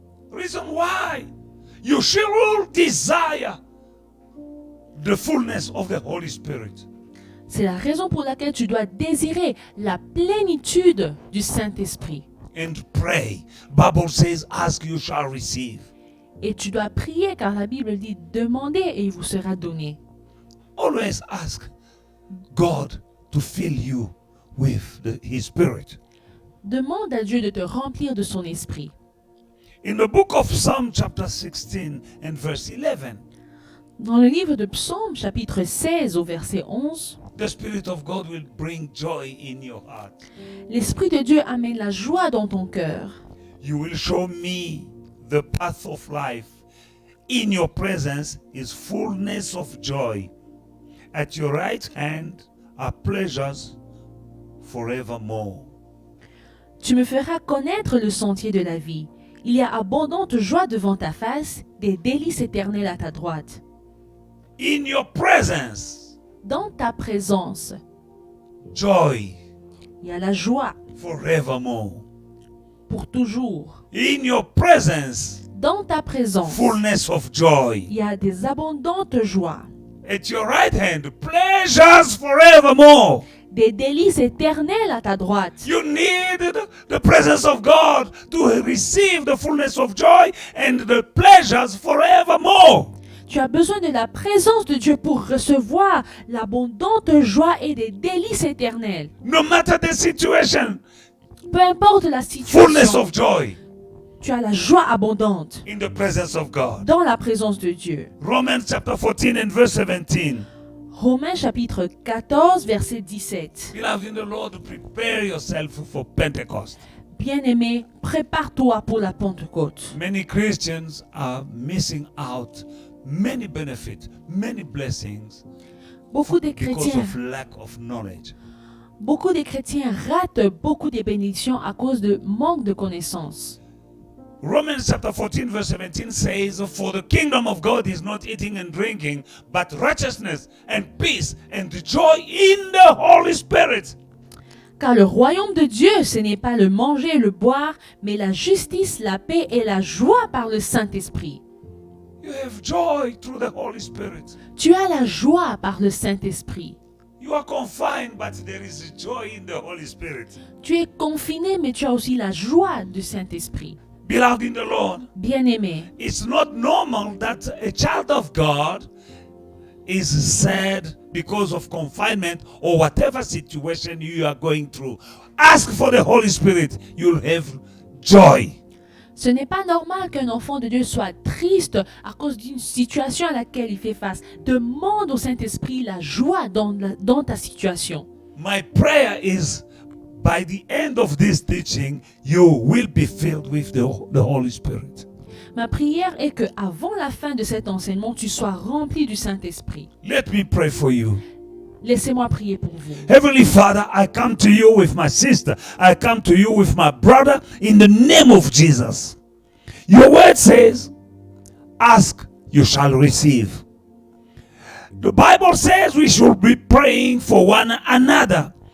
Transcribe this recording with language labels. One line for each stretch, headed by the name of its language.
English: Reason why you should all desire the fullness of the Holy Spirit.
French: C'est la raison pour laquelle tu dois désirer la plénitude du Saint-Esprit.
English: And pray. Bible says, ask you shall receive.
French: Et tu dois prier car la Bible dit demandez et il vous sera donné.
English: Always ask God to fill you with His Spirit.
French: Demande à Dieu de te remplir de son esprit.
English: In the book of Psalm chapter 16 and verse 11,
French: Dans le livre de Psaume, chapitre 16, au verset 11,
English: the Spirit of God will bring joy in your heart.
French: l'Esprit de Dieu amène la joie dans ton cœur.
English: You will show me the path of life. In your presence is fullness of joy. At your right hand are pleasures forevermore.
French: Tu me feras connaître le sentier de la vie. Il y a abondante joie devant ta face, des délices éternelles à ta droite.
English: In your presence,
French: Dans ta présence,
English: joy
French: il y a la joie
English: forevermore.
French: pour toujours.
English: In your presence,
French: Dans ta présence,
English: fullness of joy.
French: il y a des abondantes joies,
English: At your right hand, pleasures forevermore.
French: des délices éternelles à ta droite.
English: You need the presence of God to receive the fullness of joy and the pleasures forevermore.
French: Tu as besoin de la présence de Dieu pour recevoir l'abondante joie et des délices éternelles.
English: No matter the situation,
French: Peu importe la
English: fullness
French: situation,
English: of joy
French: tu as la joie abondante
English: in the presence of God.
French: dans la présence de Dieu.
English: Romans chapter 14 and verse 17.
French: Romains chapitre 14, verset 17.
English: Beloved in the Lord, prepare yourself for Pentecost.
French: Bien-aimé, prépare-toi pour la Pentecôte.
English: Many Christians are missing out many benefits, many blessings
French: Beaucoup de
English: because
French: chrétiens
English: of lack of knowledge.
French: Beaucoup des chrétiens ratent beaucoup des bénédictions à cause de manque de connaissances.
English: Romans chapter 14 verse 17 says, "For the kingdom of God is not eating and drinking, but righteousness and peace and joy in the Holy Spirit."
French: Car le royaume de Dieu, ce n'est pas le manger et le boire, mais la justice, la paix et la joie par le Saint-Esprit.
English: You have joy through the Holy Spirit.
French: Tu as la joie par le Saint-Esprit.
English: You are confined, but there is joy in the Holy Spirit.
French: Tu es confiné, mais tu as aussi la joie du Saint-Esprit.
English: Beloved in the Lord,
French: Bien-aimé,
English: it's not normal that a child of God is sad because of confinement or whatever situation you are going through. Ask for the Holy Spirit, you'll have joy.
French: ce n'est pas normal qu'un enfant de Dieu soit triste à cause d'une situation à laquelle il fait face. Demande au Saint-Esprit la joie dans ta situation.
English: My prayer is by the end of this teaching, you will be filled with the Holy Spirit.
French: Ma prière est que avant la fin de cet enseignement, tu sois rempli du Saint-Esprit.
English: Let me pray for you.
French: Laissez-moi prier pour vous.
English: Heavenly Father, I come to you with my sister. I come to you with my brother in the name of Jesus. Your word says, ask, you shall receive. The Bible says we should be praying for one another.